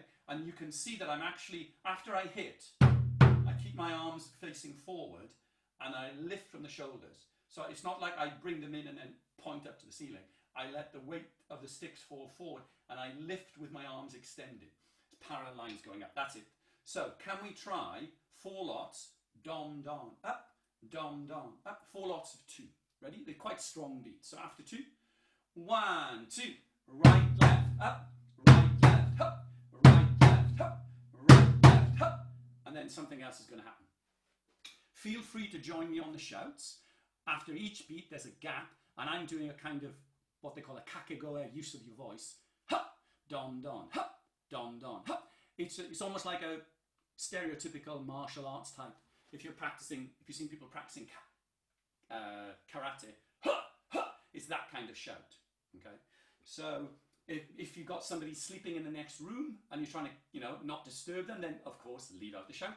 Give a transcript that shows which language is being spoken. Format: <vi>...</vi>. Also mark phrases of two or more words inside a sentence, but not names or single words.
<en>And you can see that I'm actually, after I hit, I keep my arms facing forward and I lift from the shoulders. So it's not like I bring them in and then point up to the ceiling. I let the weight of the sticks fall forward and I lift with my arms extended. It's parallel lines going up. That's it. So can we try 4 lots, dom, dom, up, dom, dom, up, 4 lots of 2. Ready? They're quite strong beats. So after 2, 1, 2, right, left, up, right, left, up, right, left, then something else is going to happen. Feel free to join me on the shouts. After each beat, there's a gap, and I'm doing a kind of what they call a kakegoe use of your voice. Ha, don, don, ha, don, don, ha. It's almost like a stereotypical martial arts type. If you've seen people practicing karate, ha, ha, it's that kind of shout. Okay, so if you've got somebody sleeping in the next room and you're trying to, not disturb them, then of course leave out the shouting.</en>